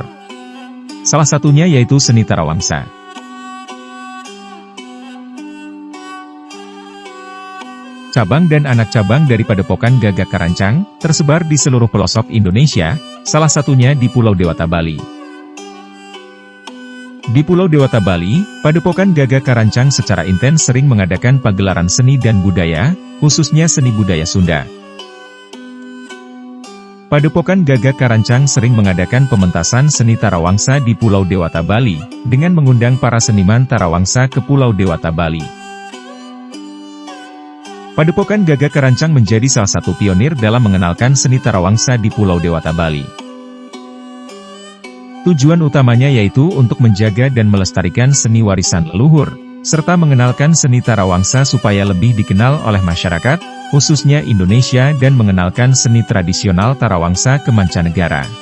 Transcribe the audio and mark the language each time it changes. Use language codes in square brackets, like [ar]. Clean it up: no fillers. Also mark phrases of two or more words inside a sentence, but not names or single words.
[id] Salah satunya yaitu seni tarawangsa. Cabang dan anak cabang dari Padepokan Gagak Karancang, tersebar di seluruh pelosok Indonesia, salah satunya di Pulau Dewata, Bali. Di Pulau Dewata, Bali, Padepokan Gagak Karancang secara intens sering mengadakan pagelaran seni dan budaya, khususnya seni budaya Sunda. Padepokan Gagak Karancang sering mengadakan pementasan seni tarawangsa di Pulau Dewata, Bali, dengan mengundang para seniman tarawangsa ke Pulau Dewata, Bali. Padepokan Gagak Karancang menjadi salah satu pionir dalam mengenalkan seni tarawangsa di Pulau Dewata, Bali. Tujuan utamanya yaitu untuk menjaga dan melestarikan seni warisan leluhur, serta mengenalkan seni tarawangsa supaya lebih dikenal oleh masyarakat, khususnya Indonesia dan mengenalkan seni tradisional tarawangsa ke mancanegara.